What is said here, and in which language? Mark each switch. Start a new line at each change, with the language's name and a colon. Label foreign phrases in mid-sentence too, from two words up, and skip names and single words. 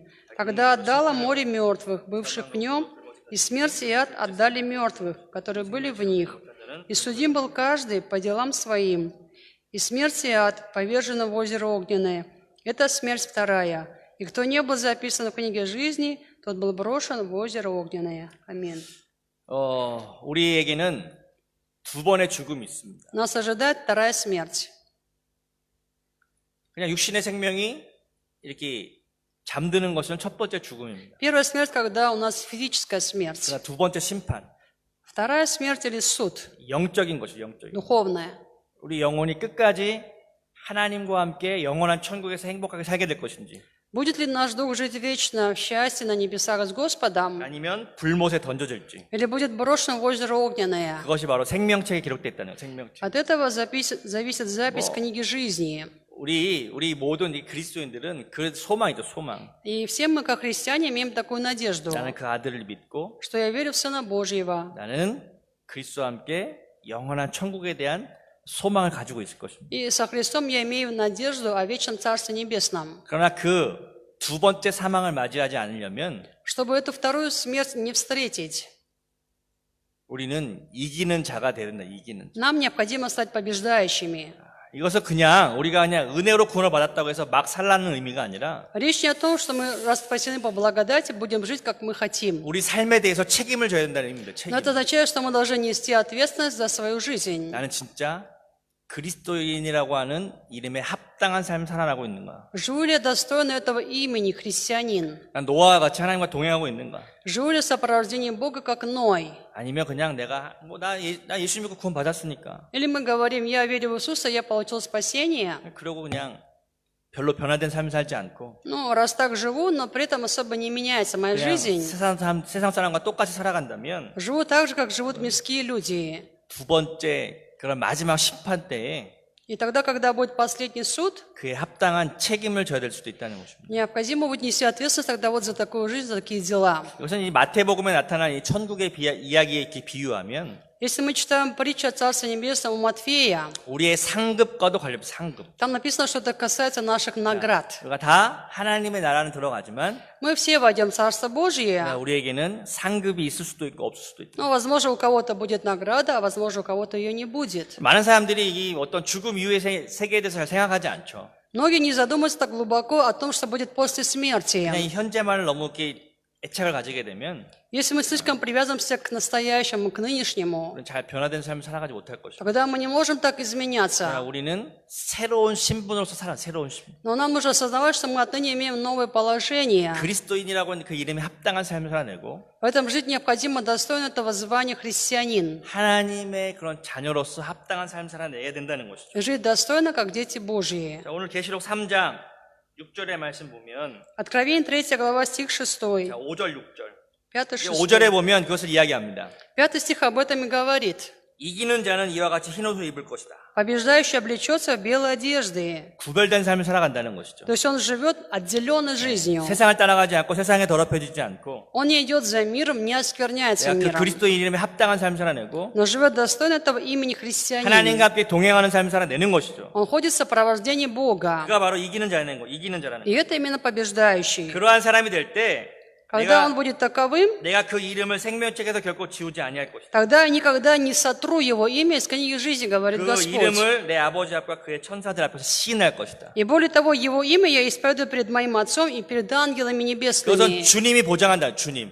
Russian: Когда отдало море мертвых, бывших в нем, и смерть и ад отдали мертвых, которые были в них. И судим был каждый по делам своим. И смерть и ад повержены в озеро огненное. Это смерть вторая. И кто не был записан в книге жизни, тот был брошен в озеро огненное». Аминь.
Korean: 우리에게는 두 번의 죽음이 있습니다.
Russian: Нас ожидает вторая смерть.
Korean: 그냥 육신의 생명이 이렇게 잠드는 것은 첫 번째 죽음입니다.
Russian: Первая смерть, когда у нас физическая смерть.
Korean: 그러나 두 번째 심판,
Russian: Вторая смерть или суд,
Korean: 영적인 것이죠. 영적인.
Russian: духовная.
Korean: 우리 영혼이 끝까지 하나님과 함께 영원한 천국에서 행복하게 살게 될 것인지
Russian: Будет ли наш дух жить вечно в счастье на небесах с Господом,
Korean: 아니면 불못에 던져질지
Russian: или будет брошен в озеро огненное?
Korean: 그것이 바로 생명책에 기록됐다는 거예요. 생명책.
Russian: От этого зависит запись книги жизни.
Korean: 우리 모든 이 그리스도인들은 그 소망이죠. 소망.
Russian: И все мы, как христиане, имеем такую надежду,
Korean: 나는 그 아들을 믿고
Russian: что я верю в Сына Божьего.
Korean: 나는 그리스도와 함께 영원한 천국에 대한 소망을 가지고 있을 것입니다.
Russian: И со Христом я имею надежду о вечном Царстве Небесном.
Korean: 그러나 그 두 번째 사망을 맞이하지 않으려면
Russian: Чтобы эту вторую смерть не встретить,
Korean: 우리는 이기는 자가 되야 된다. 이기는 자.
Russian: нам необходимо стать побеждающими.
Korean: 이것은 그냥 우리가 그냥 은혜로 구원을 받았다고 해서 막 살라는 의미가 아니라
Russian: Речь не о том, что мы, раз спасены по благодати, будем жить, как мы хотим.
Korean: 우리 삶에 대해서 책임을 져야 된다는 의미입니다. 책임.
Russian: Но это означает, что мы должны нести ответственность за свою жизнь.
Korean: 나는 진짜 그리스도인이라고 하는 이름에 합당한 삶을 살아가고 있는가?
Russian: Живу ли я достойно этого имени христианин?
Korean: 난 노아와 같이 하나님과 동행하고 있는가?
Russian: Живу ли в сопровождении Бога, как Ной?
Korean: 아니면 그냥 내가 나 예수 믿고 구원 받았으니까
Russian: Или мы говорим, я верю в Иисуса, я получил спасение,
Korean: 그러고 그냥 별로 변화된 삶을 살지 않고
Russian: ну, раз так живу, но при этом особо не меняется моя
Korean: 그냥
Russian: жизнь.
Korean: 세상 사람과 똑같이 살아간다면
Russian: Живу так же, как живут мирские люди.
Korean: 두 번째 그런 마지막 심판 때에
Russian: И тогда, когда будет последний суд,
Korean: 그에 합당한 책임을 져야 될 수도 있다는 것입니다.
Russian: необходимо будет нести ответственность тогда вот за такую жизнь, за такие дела.
Korean: 이것은 이 마태복음에 나타난 이 천국의 이야기에 이렇게 비유하면
Russian: Если мы читаем притчу о Царстве Небесном у Матфея,
Korean: 우리의 상급과도 관련 상급.
Russian: там написано, что это касается наших наград.
Korean: 우리가 다 하나님의 나라는 들어가지만
Russian: Мы все войдем в Царство Божие,
Korean: 우리에게는 상급이 있을 수도 있고 없을 수도 있다.
Russian: но, возможно, у кого-то будет награда, а, возможно, у кого-то ее не будет.
Korean: 많은 사람들이 이 어떤 죽음 이후의 세계에 대해서 잘 생각하지 않죠.
Russian: Многие не задумываются так глубоко о том, что будет после смерти.
Korean: 그냥 이 현재만을 너무 이렇게 애착을 가지게 되면
Russian: Если мы слишком привязываемся к настоящему, к нынешнему,
Korean: 우리는 잘 변화된 삶을 살아가지 못할 것이고
Russian: тогда мы не можем так
Korean: 그러나
Russian: изменяться.
Korean: 우리는 새로운 신분으로서 살아 새로운 신분.
Russian: Но нам нужно осознавать, что мы отныне имеем новое положение.
Korean: 그리스도인이라고 하는 그 이름에 합당한 삶을 살아내고
Russian: Поэтому жить необходимо достойно этого звания христианин.
Korean: 하나님의 그런 자녀로서 합당한 삶을 살아내야 된다는 것이죠.
Russian: Жить достойно, как дети Божьи.
Korean: 자, 오늘 계시록 3장 6절의 말씀 보면
Russian: Откровение 3 глава, стих 6.
Korean: 자, 5절 6절.
Russian: 5-6.
Korean: 5절에 보면 그것을 이야기합니다.
Russian: 5 стих об этом и говорит.
Korean: 이기는 자는 이와 같이 흰 옷을 입을 것이다.
Russian: Побеждающий облечется в белые одежды.
Korean: 구별된 삶을 살아간다는 것이죠.
Russian: То есть он живет отделенной жизнью.
Korean: 세상을 따라가지 않고 세상에 더럽혀지지 않고
Russian: Он не идет за миром, не оскверняется
Korean: 내가 그
Russian: миром,
Korean: 그리스도의 이름에 합당한 삶을 살아내고
Russian: но живет достойно этого имени христианина.
Korean: 하나님과 함께 동행하는 삶을 살아내는 것이죠.
Russian: Он ходит в сопровождении Бога.
Korean: 그가 바로 이기는 자라는 거, 이기는 자라는 거.
Russian: И это именно побеждающий.
Korean: 그러한 사람이 될 때
Russian: Когда он будет таковым,
Korean: 내가 그 이름을 생명책에서 결코 지우지 아니할 것이다.
Russian: тогда я никогда не сотру его имя из книги жизни, говорит
Korean: 그
Russian: Господь.
Korean: 이름을 내 아버지 앞과 그의 천사들 앞에서 시인할 것이다.
Russian: И более того, его имя я исповедую перед моим Отцом и перед ангелами
Korean: 그것은
Russian: небесными.
Korean: 주님이 보장한다. 주님.